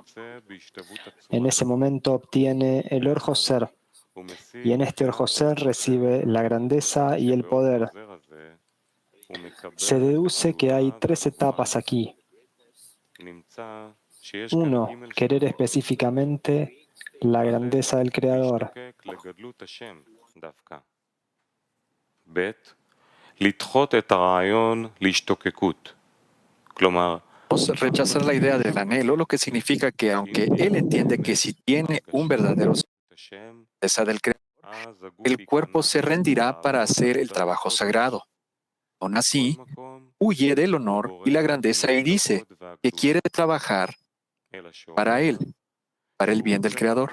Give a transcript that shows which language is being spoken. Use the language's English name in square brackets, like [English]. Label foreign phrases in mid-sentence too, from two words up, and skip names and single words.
[Spanish] En ese momento obtiene el Or-Joser, y en este Or-Joser recibe la grandeza y el poder. Se deduce que hay tres etapas aquí. Uno, querer específicamente la grandeza del Creador. [Hebrew] לדחות את הרעיון להשתוקקות. כלומר, [Spanish] Rechazar la idea del anhelo, lo que significa que aunque él entiende que si tiene un verdadero grandeza del Creador, el cuerpo se rendirá para hacer el trabajo sagrado. Aún así, huye del honor y la grandeza y dice que quiere trabajar para él, para el bien del Creador.